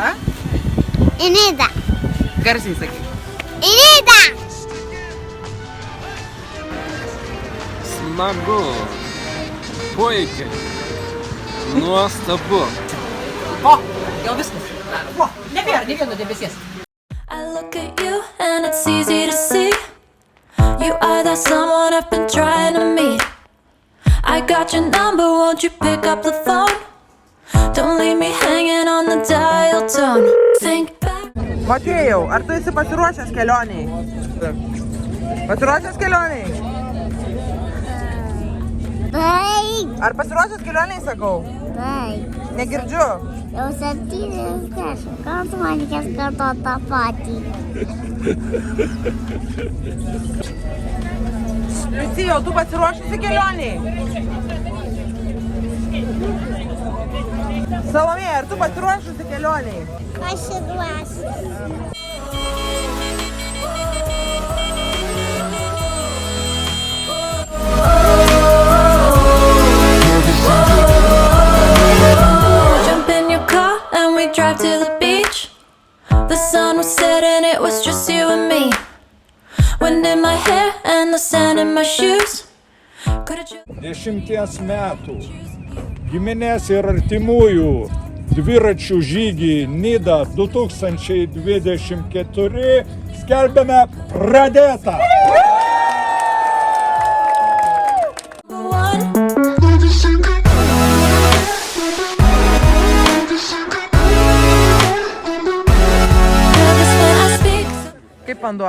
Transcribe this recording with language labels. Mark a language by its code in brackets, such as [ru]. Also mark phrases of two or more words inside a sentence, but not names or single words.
[lt] Inida. Garsiai sakyk. Inida. Smagu. Puikiai. Nuostabu. O, jau viskas. O, nebėra nei vieno debesies. [en] I look at you and it's easy to see. You are that someone I've been trying to meet. I got your number, won't you pick up the phone? Don't leave me hanging on the dial tone. Think back. [lt] Motiejau, ar tu esi pasiruošęs kelioniai? Pasiruošęs kelioniai? Baik. Ar pasiruošęs kelioniai, sakau? Baik. Negirdžiu. Jau 70 kartų man reikės kartuoti tą patį. Liucijau, tu pasiruošusi kelioniai? Salomėja, ar tu pasiruošusi kelioniai? Pasiruošęs. [en] Jump in your car and we drive to the beach. The sun was setting, it was just you and me. Wind in my hair and the sand in my shoes. Could've [lt] 10 metų giminės ir artimųjų dviračių žygį Nida 2024 skelbiame pradėtą. Kaip vanduo?